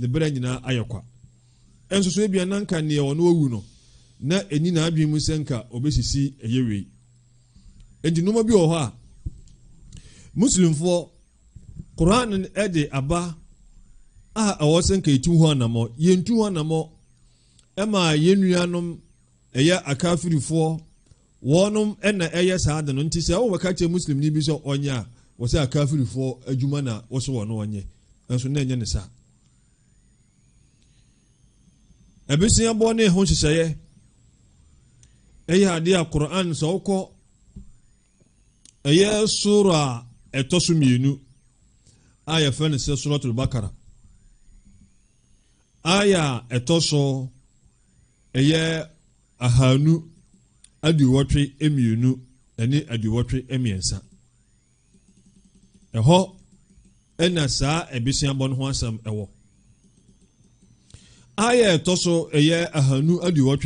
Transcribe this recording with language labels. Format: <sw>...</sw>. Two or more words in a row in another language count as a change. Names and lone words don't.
<ak>berɛ nyinaa ayɛ kwa ɛnso so ebia nanka nea ɔno awu no na ɛni na adwene mu sɛ nka ɔbɛsisi ɛyɛ wei enti nneɛma bi wɔ hɔ a muslimfoɔ Quran ɛde aba a ɛwɔ sɛ nka yɛtu hɔ anammɔ yɛntu hɔ anammɔ ɛma yɛn nuanom ɛyɛ akafirifoɔ wɔnom ɛna ɛyɛ saa de no nti sɛ wɔbɛka kyerɛ muslim ni bi sɛ ɔnyɛ a wɔsɛ akafirifoɔ adwuma na wɔso wɔ no ɔnyɛ nso na ɛnyɛ ne saa ɛbɛsiabɔ ne ho hyehyɛeɛ ɛyɛ adeɛ a Quran sɛ wokɔ ɛyɛ sura a ɛtɔ so mmienu a yɛfrɛ no sɛ suratul Bakara aya ɛtɔ so ɛyɛ ahanu aduwɔtwe mmienu ne aduwɔtwe mmiɛnsa ɛhɔ ɛna saa ebusuabɔ no ho asɛm ɛwɔ aya ɛtɔ so ɛyɛ ahanu aduwɔtwe</ak>